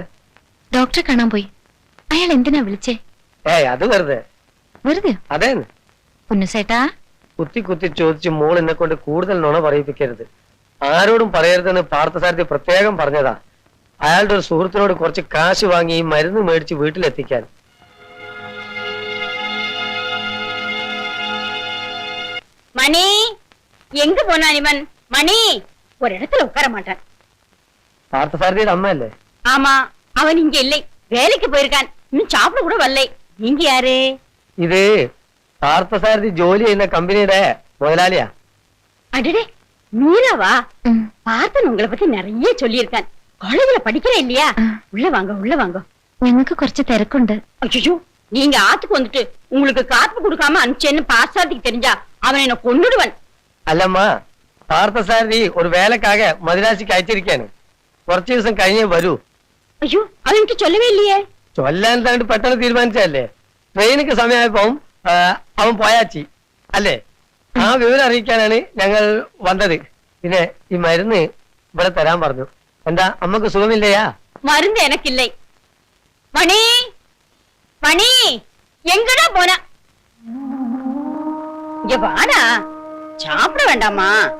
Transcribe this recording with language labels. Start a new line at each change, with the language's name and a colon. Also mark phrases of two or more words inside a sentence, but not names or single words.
Malayalam: ഡോക്ടറെ കാണാൻ പോയി. അയാൾ എന്തിനാ വിളിച്ചേ? അത് വെറുതെ. വെറുതെ? അതേന്ന്. പുന്നുസേട്ടാ, കുത്തി കുത്തി ചോദിച്ച് മോൾ എന്നെ കൊണ്ട് കൂടുതൽ നുണ പറയിപ്പിക്കരുത്. ആരോടും പറയരുതെന്ന് പാർത്ഥസാരഥി പ്രത്യേകം പറഞ്ഞതാ. അയാളുടെ ഒരു സുഹൃത്തിനോട് കുറച്ച് കാശ് വാങ്ങി ഈ മരുന്ന് മേടിച്ച് വീട്ടിലെത്തിക്കാൻ.
Tamil: மணி எங்க போனான் இவன்? மணி ஒரு இடத்துல உட்கார மாட்டான்.
Malayalam: പാർത്ഥസാരഥിയുടെ അമ്മയല്ലേ?
Tamil: ஆமா, அவன் இங்க இல்லை, வேலைக்கு போயிருக்கான். இன்னும் சாப்பிட கூட வரலை. நீங்க யாரு?
Malayalam: ഇത് പാർത്ഥസാരഥി ജോലി ചെയ്യുന്ന കമ്പനിയുടെ മുതലാളിയാ.
Tamil: அடடே, மீராவா? பார்த்தன் உங்களை பத்தி நிறைய சொல்லியிருக்கான். காலேஜ்ல படிக்கிற இல்லையா? உள்ள வாங்க, உள்ள வாங்க.
Malayalam: ഞങ്ങൾക്ക് കുറച്ച് തിരക്കുണ്ട്.
Tamil: ஐயோ, நீங்க ஆத்துக்கு வந்துட்டு உங்களுக்கு காத்து கொடுக்காம அனுப்பிச்சேன்னு பாசாதிக்கு தெரிஞ்சா அவன் என்ன கொண்டுடுவன்.
Malayalam: അല്ലമ്മ, പാർത്ഥസാരഥി ഒരു വേലക്കാകെ മദിരാശിക്ക് അയച്ചിരിക്കാണ്. കുറച്ചു ദിവസം കഴിഞ്ഞേ വരൂ.
Tamil: ஐயோ, அவன் எனக்கு சொல்லவே இல்லையே.
Malayalam: ചൊല്ലാൻ താണ്ട് പെട്ടെന്ന് തീരുമാനിച്ചല്ലേ. ട്രെയിനൊക്കെ സമയമായപ്പോ അവൻ പോയാച്ചി അല്ലേ? ആ വിവരം അറിയിക്കാനാണ് ഞങ്ങൾ വന്നത്. പിന്നെ ഈ മരുന്ന് ഇവിടെ തരാൻ പറഞ്ഞു. എന്താ അമ്മക്ക് സുഖമില്ലയാ?
Tamil: மருந்து எனக்கு இல்லை. மணி, மணி எங்கடா போன? இங்க வாடா, சாப்பிட வேண்டாமா?